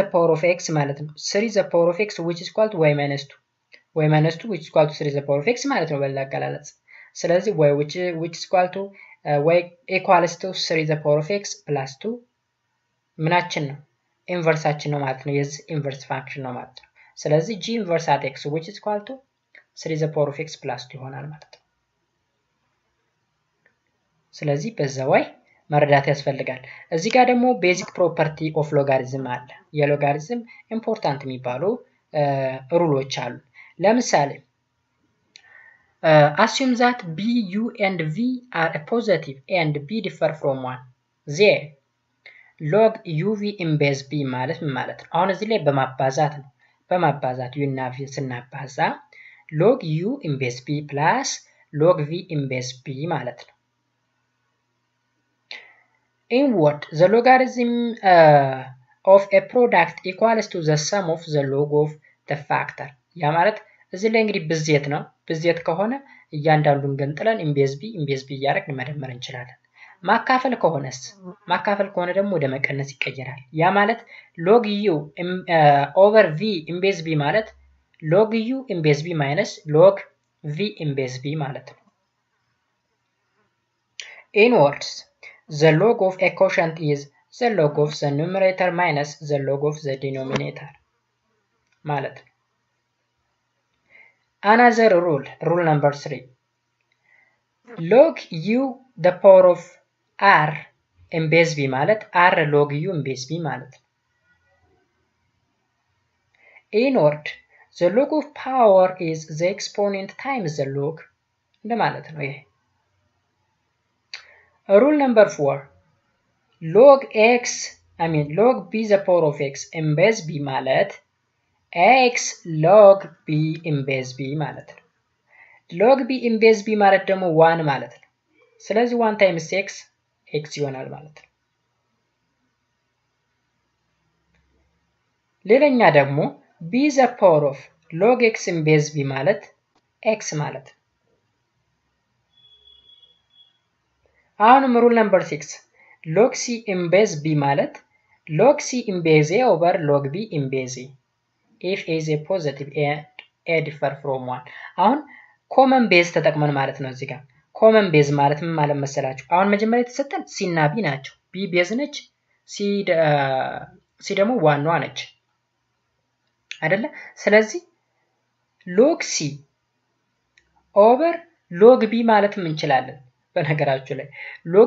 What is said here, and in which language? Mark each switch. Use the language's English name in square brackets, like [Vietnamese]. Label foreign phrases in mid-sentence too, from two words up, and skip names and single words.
[English] power of x [Amharic] ማለት ነው [English] 3 to the power of x which is equal to y minus 2 which is equal to 3 to the power of x [Amharic] ማለት ነው በሌላ አገላለጽ ስለዚህ [English] y which is equal to y equals to 3 to the power of x plus 2 [Amharic] ምናችን ነው ኢንቨርሳችን ነው ማለት ነው የዚህ [English] inverse function [Amharic] ነው ማለት ነው ስለዚህ [English] g inverse at x which is equal to 3 to the power of x plus 2 [Amharic] ይሆናል ማለት ነው ስለዚህ በዛው መረዳት ያስፈልጋል እዚህ ጋር ደግሞ [English] basic property of logarithm [Amharic] አለ የሎጋሪዝም ኢምፖርታንት የሚባሉ ሩሎች አሉ ለምሳሌ [English] assume that b u and v are a positive and b differ from 1 then log uv in base b [Amharic] ማለት ምን ማለት ነው አሁን እዚህ ላይ በማባዛት u እና v ስናባዛ [English] log u in base b plus log v in base b [Amharic] ማለት ነው [English] in what the logarithm of a product equals to the sum of the log of the factor [Amharic] ያ ማለት እዚህ ላይ እንግዲህ ብዜት ከሆነ እያንዳንዱን ገንጥለን [English] in base b [Amharic] እያደረግን መደመር እንችላለን ማካፈል ከሆነ ደግሞ ወደ መቀነስ ይቀየራል ያ ማለት [English] log u over v in base b ማለት log u in base b minus log v in base b [Amharic] ማለት ነው [English] in words the log of a quotient is the log of the numerator minus the log of the denominator [Amharic] ማለት ነው [English] another rule number 3 log u the power of r in base b ማለት r log u in base b [Amharic] ማለት ነው [English] in word the log of power is the exponent times the log [Amharic] እንደማለት ነው ይሄ [English] rule number 4 log b the power of x in base b ማለት x log b in base b [Amharic] ማለት ነው [English] log b in base b [Amharic] ማለት ደግሞ 1 ማለት ነው ስለዚህ [English] 1 times x [Amharic] ይሆናል ማለት ነው ሌላኛ ደግሞ [English] b the power of log x in base b [Amharic] ማለት x ማለት [English] አሁንም rule number 6 log c in base b ማለት log c in base a over log b in base a if a is a positive and a differ from 1 አሁን common base [Amharic] ተጠቅመን ማለት ነው እዚህ ጋር [English] common base [Amharic] ማለት ምን ማለት መሰላችሁ አሁን መጀመሪያ የተሰጠን c እና b ናቸው b ቤዝ ነች c ደግሞ ዋናዋ ነች አይደለ ስለዚህ log c over log b ማለትም እንችላለን በነገራችሁ ላይ log